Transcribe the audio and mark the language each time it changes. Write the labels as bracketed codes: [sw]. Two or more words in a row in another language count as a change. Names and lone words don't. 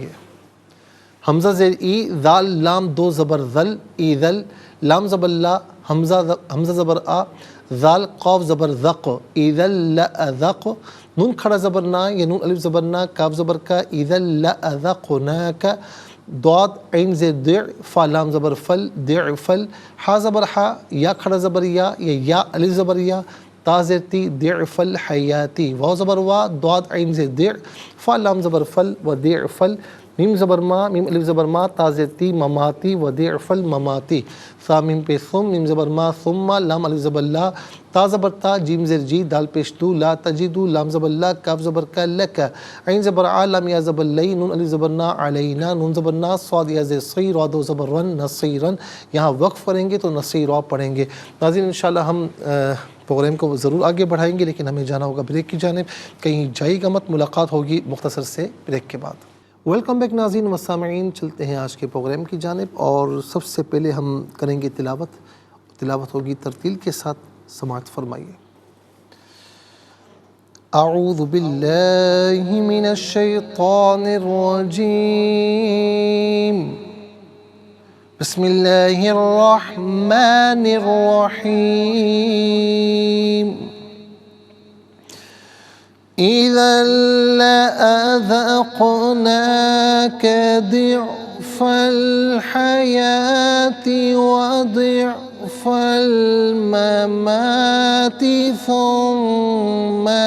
[ur] حمزہ زیر ای، ذال لام 2 زبر ذل، ای ذل، لام زبر لا، حمزہ زبر آ، ذال قاف زبر ذق، ای ذل لأذق، نون کھڑا زبر نا یا نون الف زبر نا، کاف زبر کا، ای ذل لأذقناک، ضاد عین زیر دع، فا لام زبر فل، دع فل، حا زبر حا، یا کھڑا زبر یا الف زبر یا، تا زیر تی [ar] ضعف الحیاتی، [ur] واو زبر وا، ضاد عین زیر ضع، فا لام زبر فل و ضعف ال، میم زبر ما، میم الف زبر ما، تا زیر تی [ar] مماتی و ضعف المماتی، [ur] ثا میم پہ ثم، میم زبر ما ثم، لام الف زبر لا، تا زبر تا، جیم زیر جی، دال پیش دو، [ar] لا تجدو، [ur] لام زبر لا، کاف زبر کا لک، عین زبر آ، لام یا زبر لی، نون الف زبر نا، علینا، نون زبر نا، صاد یا زیر صی، را دو زبر رن، نصیرن، یہاں وقف پڑھیں گے تو نصیرا پڑھیں گے۔ ناظرین انشاءاللہ ہم پروگرام کو ضرور آگے بڑھائیں گے، لیکن ہمیں جانا ہوگا بریک کی جانب، کہیں جائے گا مت، ملاقات ہوگی مختصر سے بریک کے بعد۔ [en] welcome back [ur] ناظرین و سامعین، چلتے ہیں آج کے پروگرام کی جانب، اور سب سے پہلے ہم کریں گے تلاوت ہوگی ترتیل کے ساتھ، سماعت فرمائیے۔ [ar] اعوذ باللہ من الشیطان الرجیم، بسم اللہ الرحمن الرحیم، إِذًا لَأَذَقْنَاكَ ضِعْفَ الْحَيَاةِ وَضِعْفَ الْمَمَاتِ ثُمَّ